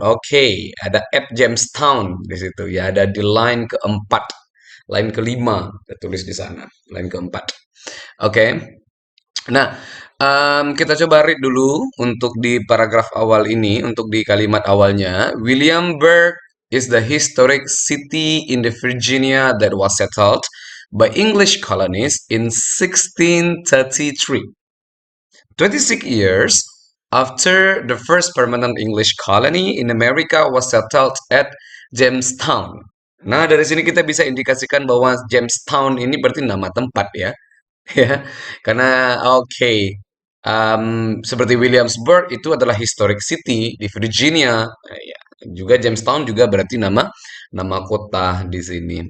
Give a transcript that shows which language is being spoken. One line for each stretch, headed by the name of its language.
Indonesian: Oke, ada at Jamestown di situ ya. Ada di line keempat, line kelima, kita tulis di sana, line keempat. Oke, nah kita coba read dulu untuk di paragraf awal ini, untuk di kalimat awalnya.
English: Williamsburg is the historic city in the Virginia that was settled by English colonies in 1633. 26 years after the first permanent English colony in America was settled at Jamestown.
Indonesian: Nah, dari sini kita bisa indikasikan bahwa Jamestown ini berarti nama tempat ya. Ya, karena oke, seperti Williamsburg itu adalah historic city di Virginia. Ya, juga Jamestown juga berarti nama nama kota di sini.